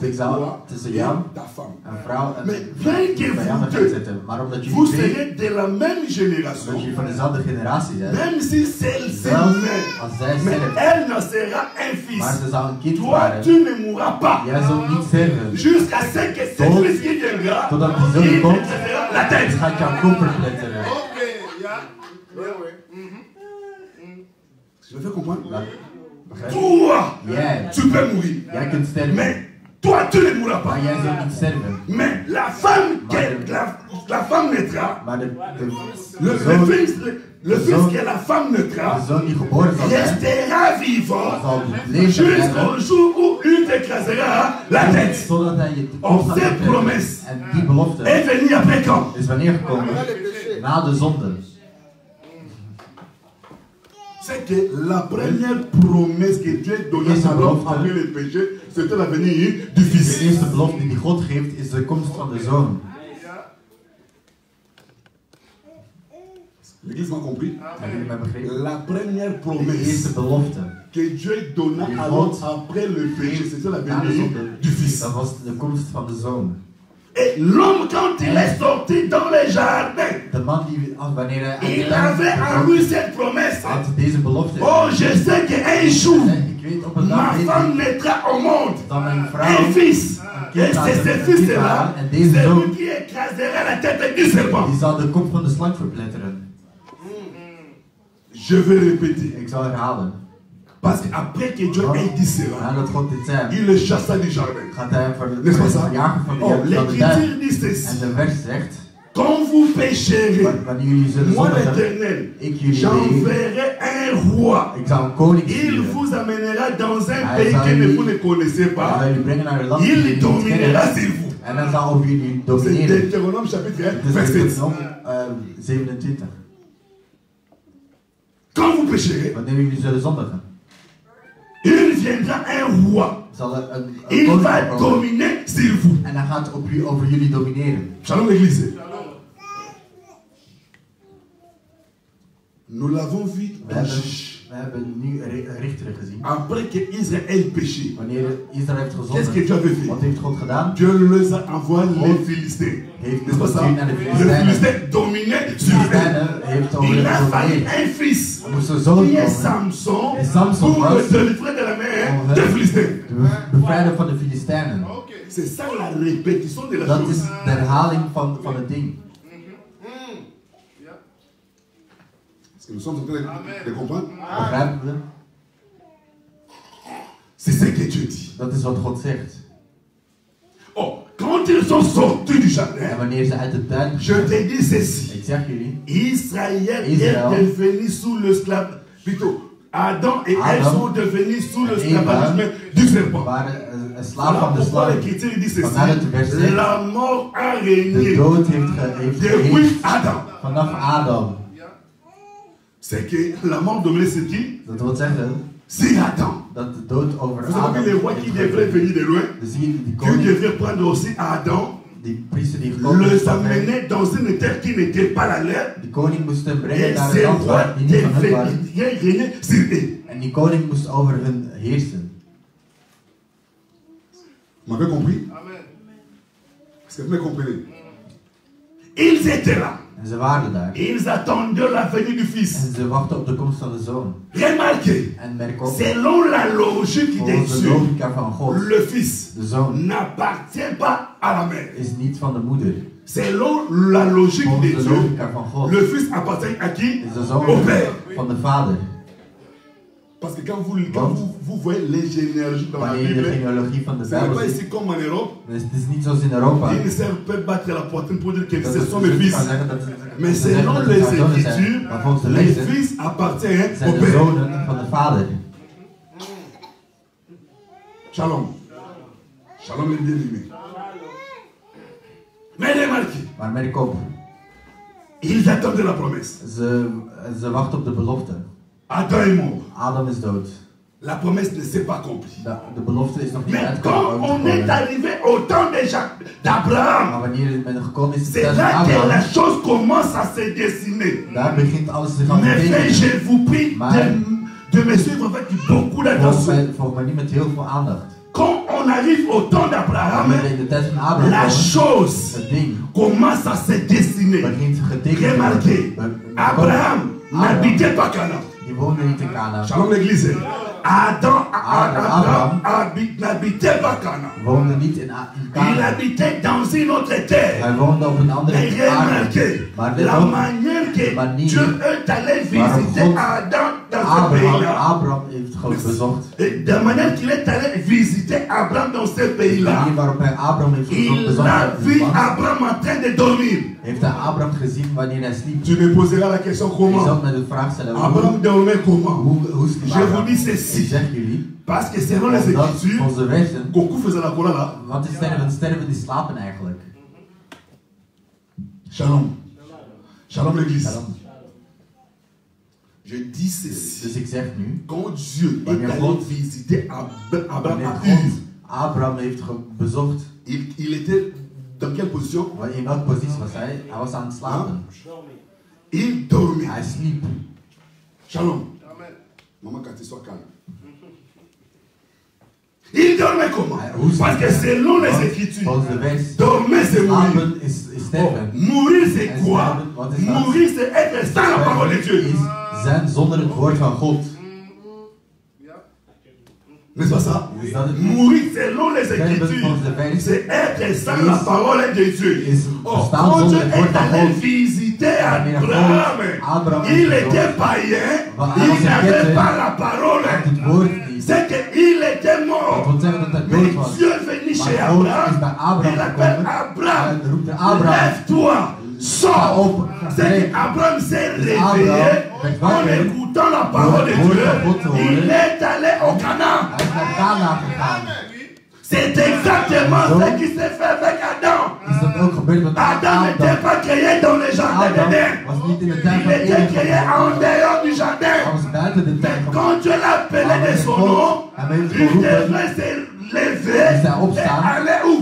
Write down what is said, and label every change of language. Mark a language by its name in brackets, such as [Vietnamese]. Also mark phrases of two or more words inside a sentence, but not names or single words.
[Dutch] Ik zou [French] toi [Dutch] tussen [French] et [Dutch] jou, [French] ta femme. [Dutch] een vrouw en [French] Mais bien que [Dutch] vijanden [French] vous [Dutch] gaan [French] deux, [Dutch] zetten. Maar omdat [French] vous [Dutch] jullie twee, [French] serez de la même [Dutch] omdat [French] génération, [Dutch] jullie van dezelfde generatie zijn, [French] même si celle-ci [Dutch] zelfs [French] meurt, [Dutch] als zij [French] mais [Dutch] sterft, [French] elle ne sera un fils. [Dutch] maar ze zou een kind [French] Toi, [Dutch] waren, [French] tu ne mourras pas. [Dutch] jij zult niet sterven. [French] Jusqu'à ce que [Dutch] Tot- [French] celui qui viendra, [Dutch] Totdat die zoon [French] il [Dutch] komt, [French] t'écrasera la tête. [Dutch] gaat jouw kop verpletteren. [French] Je me fais comprendre? [Dutch] Begrijp je? [French] Toi, [Dutch] Jij, [French] tu peux mourir. [Dutch] jij kunt sterven, [French] Mais toi, tu ne mourras pas. [Dutch] maar jij zult niet sterven. [French] Mais la femme, la femme naîtra. [Dutch] Maar de [French] Le [Dutch] zoon, [French] fils que la femme [Dutch] de [French] naîtra [Dutch] zoon die geboren zal zijn, [French] restera vivant [Dutch] zal leven blijven. [French] jusqu'au jour où il t'écrasera la tête. [Dutch] Totdat hij je Op kop gaat [French] cette [Dutch] verpletteren. [French] promesse [Dutch] En die belofte [French] est venue après quand? [Dutch] is wanneer gekomen? Na de zonde. [French] C'est que la première promesse que Dieu donna à l'homme après le péché, c'était la venue du [Dutch] De [French] Fils. [Dutch] eerste belofte die God geeft is de komst van de zoon. [French] L'Église m'a compris? [Dutch] Hebben jullie mij begrepen? [French] La première [Dutch] De [French] promesse [Dutch] eerste belofte [French] que Dieu donna à l'homme après le péché, c'était la [Dutch] na de [French] venue [Dutch] zonde, [French] du Fils. [Dutch] dat was de komst van de zoon. [French] Et l'homme, quand il est sorti dans le jardin, [Dutch] De man die, wanneer hij [French] il avait en lui cette promesse. [Dutch] had deze belofte. [French] Oh, je sais qu'un jour, [Dutch] Ik weet op een [French] ma [Dutch] dag weet [French] femme [Dutch] ik [French] naîtra au monde. [Dutch] dat mijn [French] Un [Dutch] vrouw, [French] fils. Et c'est ce fils-là, c'est lui qui écrasera la tête du serpent. [Dutch] die zal de kop van de slang verpletteren. [French] Je vais répéter. [Dutch] Ik zal herhalen. [French] Parce qu'après que Dieu ait dit cela, [Dutch] Nadat God dit zei, [French] il le chassa du jardin. [Dutch] gaat hij verjagen [French] N'est-ce pas ça? [Dutch] van [French] Oh, [Dutch] de duif. [French] l'Écriture dit [Dutch] En [French] ceci. [Dutch] de vers zegt, [French] Quand vous pécherez, [Dutch] wanneer jullie zullen [French] moi [Dutch] zondigen, [French] l'Éternel, [Dutch] ik jullie [French] j'enverrai un roi. [Dutch] ik zal een koning [French] Il [Dutch] sturen. [French] vous amènera dans un [Dutch] Hij [French] pays [Dutch] zal [French] que vous [Dutch] jullie- [French] ne connaissez [Dutch] Hij [French] pas. [Dutch] zal jullie brengen naar een land die [French] Il [Dutch] jullie niet [French] dominera [Dutch] kennen. [French] sur vous. [Dutch] En dan zal over jullie [French] C'est [Dutch] domineren. [French] Deutéronome chapitre 1, [Dutch] Het is [French] verset 7. [Dutch] Deuteronom 27. [French] Quand vous pécherez, [Dutch] Wanneer jullie zullen zondigen, [French] il viendra un roi. [Dutch] zal er een [French] Il [Dutch] koning [French] va [Dutch] komen. [French] dominer sur vous. [Dutch] En hij gaat over jullie domineren. [French] Shalom l'église. Nous l'avons vu dans [Dutch] We hebben nu richteren gezien. [French] Après que Israël péché, [Dutch] Wanneer Israël heeft [French] qu'est-ce que [Dutch] gezonden, [French] Dieu avait fait? [Dutch] wat heeft God gedaan? [French] Dieu les a envoyé les Philistins. N'est-ce pas ça? Les Philistins dominaient sur eux. Il a fallu un fils qui est Samson pour le délivrer de la main des Philistins. [Dutch] Bevrijden van de Filistijnen. [French] C'est ça la répétition de la [Dutch] Dat is [French] chose. [Dutch] de herhaling van het ding. [French] Est-ce que nous sommes en train de comprendre? [Dutch] Begrijpen we? [French] C'est ce que Dieu dit. [Dutch] Dat is wat God zegt. [French] Oh, quand ils sont sortis du [Dutch] En [French] jardin, [Dutch] wanneer ze uit de tuin [French] je te dis ceci. [Dutch] ik zeg jullie, [French] Israël est devenu sous l'esclavage. Plutôt, Adam et Ève sont devenus sous l'esclavagisme du serpent. [Dutch] waren een slaaf van de [French] Pourquoi [Dutch] slang. [French] l'Écriture dit ceci? [Dutch] Vandaar het vers zegt, [French] La mort a [Dutch] de [French] régné [Dutch] dood heeft [French] depuis [Dutch] geheerst Adam. vanaf Adam. [French] C'est que la mort dominait sur qui? [Dutch] Dat wil zeggen [French] C'est Adam. [Dutch] dat de dood over [French] Vous [Dutch] Adam [French] savez que les rois qui [Dutch] heeft [French] devraient [Dutch] geheerst. [French] venir de loin, [Dutch] Dus zie je die [French] Dieu [Dutch] koning, [French] devrait prendre aussi Adam, [Dutch] die priester die gekomen is [French] les [Dutch] van hem, [French] amener dans une terre qui n'était pas la leur, [Dutch] die koning moest hem brengen [French] et [Dutch] naar [French] ces [Dutch] een land [French] rois [Dutch] die niet van hen waren. [French] devraient régner sur eux. [Dutch] En die koning moest over hun heersen. [French] Vous m'avez compris? Est-ce que vous me comprenez? Ils étaient là. [Dutch] En ze waren daar. [French] Ils attendaient la venue du Fils. [Dutch] En ze wachten op de komst van de zoon. [French] Remarquez, [Dutch] En merk op, [French] selon la logique de [Dutch] volgens de [French] Dieu, [Dutch] logica van God, [French] le Fils [Dutch] de zoon [French] n'appartient pas à la mère. [Dutch] is niet van de moeder. [French] Selon la logique de [Dutch] Volgens de [French] Dieu, [Dutch] logica van God [French] le Fils appartient à qui? [Dutch] is de zoon [French] Au Père. [Dutch] van de vader. [French] Parce que quand vous voyez les énergies dans la [Dutch] Wanneer je de [French] Bible, [Dutch] genealogie van de [French] ce n'est [Dutch] Bijbel [French] pas [Dutch] ziet, [French] ici comme en Europe. [Dutch] dus het is niet zoals in Europa. [French] Ils ne savent pas battre la poitrine pour dire que [Dutch] Dat [French] ce [Dutch] het [French] sont mes [Dutch] niet [French] fils. [Dutch] kan zeggen dat [French] Mais [Dutch] ze zeggen [French] selon [Dutch] dat [French] les [Dutch] het haar zonen zijn. [French] Écritures, [Dutch] Maar volgens de [French] les [Dutch] lezer [French] fils appartiennent [Dutch] zijn [French] au [Dutch] de [French] Père. [Dutch] zonen van de vader. [French] Shalom. Shalom les bien-aimés. Mais remarquez, [Dutch] Maar merk op, [French] ils attendent la promesse. [Dutch] ze wachten op de belofte. [French] Adam est mort. [Dutch] Adam is dood. [French] La promesse ne s'est pas accomplie. [Dutch] De belofte is nog niet [French] Mais [Dutch] uitgekomen. [French] quand on est arrivé au temps d'Abraham, [Dutch] Maar wanneer het gekomen is, [French] c'est là que la chose commence à se dessiner. [Dutch] daar begint alles zich aan te [French] Mais [Dutch] tekenen. [French] je vous prie de me suivre avec beaucoup d'attention. [Dutch] Volg mij niet met heel veel aandacht. [French] Quand on arrive au temps d'Abraham, [Dutch] Wanneer we in de tijd van Abraham [French] la [Dutch] komen, [French] chose [Dutch] het ding [French] commence à se dessiner. [Dutch] begint getekend te [French] Remarquez, [Dutch] worden. [French] Abraham n'habitait pas Canaan. [Dutch] Die woonde niet in Canaan. [French] Shalom l'église. Abraham n'habitait pas Canaan. [Dutch] Woonde niet in [French] Il [Dutch] Canaan. [French] habitait dans une autre terre. [Dutch] Hij woonde op een andere [French] Mais [Dutch] aarde. [French] remarquez, [Dutch] Maar let [French] la [Dutch] op, [French] manière que [Dutch] manier [French] Dieu est allé [Dutch] waarom [French] visiter [Dutch] God [French] Adam dans ce pays-là. [Dutch] Abraham heeft God bezocht. [French] Et de manière qu'il est allé visiter Abraham dans ce [Dutch] De [French] pays-là, [Dutch] manier waarop hij Abraham heeft [French] il [Dutch] bezocht [French] a [Dutch] in [French] vu [Dutch] het land, [French] Abraham en train de dormir. [Dutch] heeft hij Abraham gezien wanneer hij sliep. [French] Tu me poseras la question [Dutch] Je [French] comment? [Dutch] zult me de vraag stellen, [French] Abraham dormait comment? [Dutch] hoe sliep [French] Je [Dutch] Abraham? [French] vous dis [Dutch] Ik [French] ceci. [Dutch] zeg jullie, [French] Parce que selon les [Dutch] omdat [French] Écritures, [Dutch] volgens de wetten, Goku faisait la cola là. want die sterven die slapen eigenlijk. [French] Shalom. Shalom l'église. [Dutch] Daarom. [French] Je dis ceci. [Dutch] Dus ik zeg nu, [French] Quand Dieu est [Dutch] Wanneer [French] allé [Dutch] God- [French] visiter Abraham [Dutch] wanneer [French] à [Dutch] God Ur, Abraham heeft bezocht, [French] il était dans quelle position? [Dutch] in welke positie was hij? Hij was aan het slapen. [French] Il dormait. [Dutch] Hij sliep. [French] Shalom. Maman, quand tu sois calme. Il dormait comment? Parce que selon les Écritures, [Dutch] Volgens de wet, [French] dormir c'est mourir. [Dutch] slapen is sterven. [French] Mourir c'est quoi? [Dutch] Wat is dat? [French] Mourir c'est être sans la parole de Dieu. [Dutch] Is zijn zonder het woord van God. [French] N'est-ce pas ça? [Dutch] Is dat het? [French] Mourir selon les Écritures, [Dutch] Volgens de wet [French] c'est être sans la parole de Dieu. [Dutch] is [French] Oh, [Dutch] bestaan [French] quand Dieu [Dutch] zonder het woord [French] est [Dutch] van [French] allé [Dutch] God. [French] visiter [Dutch] Wanneer [French] Abraham, [Dutch] God [French] il [Dutch] Abraham [French] était païen, [Dutch] hij was [French] il [Dutch] een [French] n'avait [Dutch] ketter, [French] pas la parole. [Dutch] had het woord niet. [French] C'est qu'il était [Dutch] Dat [French] mort. [Dutch] wil zeggen dat hij [French] Mais [Dutch] dood was. [French] Dieu est venu chez [Dutch] Maar God is bij Abraham. Abraham [French] Il appelle [Dutch] gekomen. Abraham. Hij roept Abraham. [French] Lève-toi. [Dutch] Sta [French] Sors. [Dutch] op. [French] C'est qu'Abraham s'est réveillé [Dutch] werd [French] en [Dutch] wakker. [French] écoutant la parole de [Dutch] Door het woord van God te [French] Dieu. [Dutch] horen. [French] Il est allé au Canaan. [Dutch] Hij is naar Canaan gegaan. [French] C'est exactement [Dutch] Zo. [French] ce qui s'est fait avec Adam. [Dutch] Is dat ook gebeurd met [French] Adam n'était [Dutch] Adam? [French] pas créé dans le jardin [Dutch] Adam [French] d'Éden. [Dutch] was niet in de tuin [French] Il [Dutch] van [French] était [Dutch] Eden [French] créé en [Dutch] geboren. [French] dehors du [Dutch] Hij [French] jardin. [Dutch] was buiten de tuin [French] Mais [Dutch] van [French] quand Dieu l'appelait de son nom, il devrait se lever et aller où?